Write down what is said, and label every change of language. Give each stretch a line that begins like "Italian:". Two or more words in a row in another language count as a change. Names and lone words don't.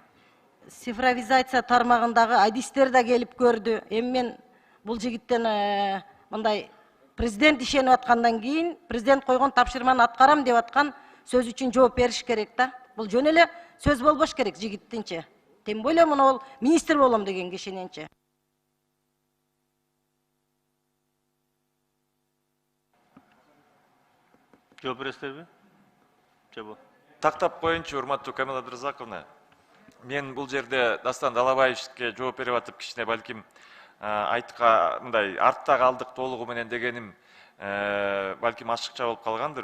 Kyrgyz: Цифровизация тармагындагы адистер да келип көрдү. Эми мен бул жигиттен мындай президент ишенип аткандан кийин президент койгон тапшырманы аткарам деп аткан сөз үчүн жооп бериш керек да. Бул жөн эле сөз болбош керек жигиттинчи.
Russian: Тем более
Kyrgyz: мына ол министр болом деген кишининчи. Жооп бересиздерби? Жабо. Тактап коеюнчу, урматтуу Камила Абдыразаковна. Мен бул жерде Дастан Далабаевичке жооп берип атып кичине балким мындай артта калдык толугу менен дегеним балким ашыкча болуп калгандыр.